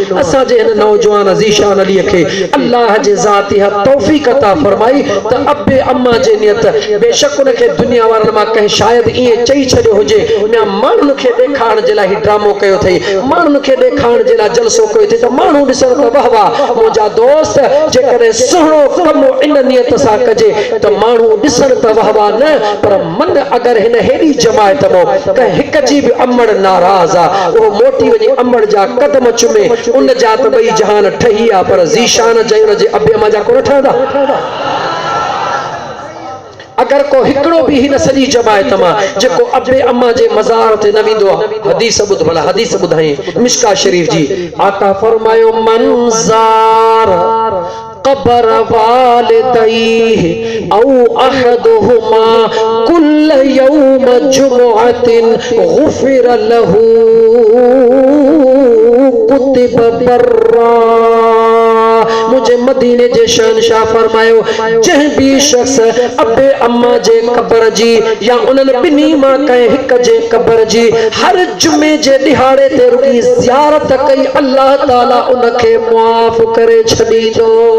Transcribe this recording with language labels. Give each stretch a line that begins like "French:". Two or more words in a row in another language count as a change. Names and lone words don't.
Sindhi: असांजे हिन नौजवान ज़ीशान अलीअ खे अल्लाह जे ज़ाती तौफ़ीक़ अता फरमाई त अबे अम्मा जे नियत, बेशक उनखे दुनिया वारनि मां कंहिं शायदि ईअं चई छॾियो हुजे, उन माण्हुनि खे ॾेखारण जे लाइ ड्रामो कयो अथई, माण्हुनि खे ॾेखारण जे लाइ जलसो कयो अथई त माण्हू ॾिसण त वाह वाह। मुंहिंजा दोस्त, जेकॾहिं सुहिणो कमु इन नियत सां कजे त माण्हू ॾिसण त वाह वाह न, पर मन अगर हिन हेड़ी जमायत मो त हिक जी भी अमड़ नाराज आ, वो मोटी वजी अमड़ जा कदम चुमे, उन जा त बई जहान ठही आ, पर ज़ीशान जय जे अबे अम्मा जा कोन ठहंदा। अगर को हिकड़ो भी हिन सजी जमायत मां जेको अबे अम्मा जे मज़ार ते न विंदो आ, हदीस ॿुध भला, हदीस ॿुधाई मिशका शरीफ जी। आका फरमायो, मंज़ार
Arabic: قبر والديه أو أحدهما كل يوم جمعة غفر له كتب برا.
Sindhi: मुझे मदीने जे शहंशाह फरमायो जंहिं भी शख्स अबे अम्मा जे क़ब्र जी या उन्हनि ॿिन्ही मां कंहिं हिक जे क़ब्र जी हर जुमे जे ॾिहाड़े ते रुकी ज़ियारत कई अल्लाह ताला उनखे मुआफ़ करे छॾींदो।